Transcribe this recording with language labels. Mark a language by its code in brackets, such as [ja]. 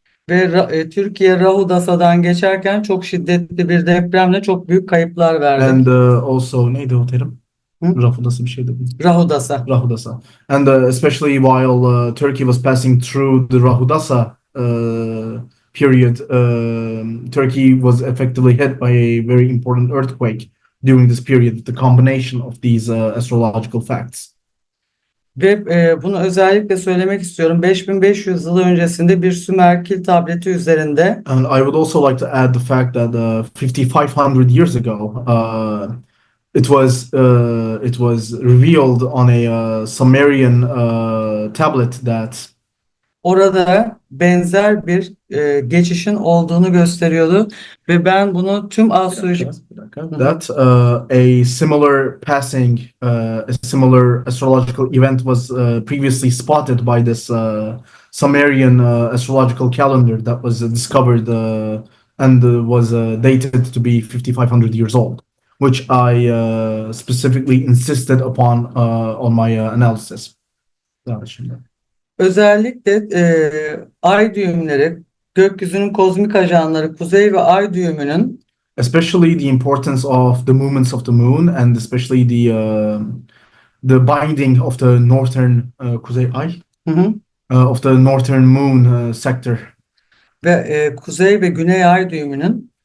[tr] ve Türkiye Rahudasa'dan geçerken çok şiddetli bir depremle çok büyük kayıplar verdi. [en] And also, [tr] neydi o terim? Hı? Rahudasa bir şeydi. Rahudasa. Rahudasa. [en] And especially while Turkey was passing through the Rahudasa period, Turkey was effectively hit by a very important earthquake during this period, the combination of these astrological facts. [tr] Ve bunu özellikle söylemek istiyorum. 5500 yıl öncesinde bir Sümer kil tableti üzerinde [en] And I would also like to add the fact that 5,500 years ago, it was revealed on a Sumerian tablet that [tr] orada benzer bir geçişin olduğunu gösteriyordu ve ben bunu tüm astrolojik [en] that a similar passing, a similar astrological event was previously spotted by this Sumerian astrological calendar that was discovered and was dated to be 5,500 years old, which I specifically insisted upon on my analysis. [tr] özellikle ay düğümleri, gökyüzünün kozmik ajanları, kuzey ve ay düğümünün [en] Especially the importance of the movements of the moon and especially the binding of the northern [tr] kuzey ay hı hı, [en] of the northern moon sector. [tr] ve kuzey ve güney ay düğümünün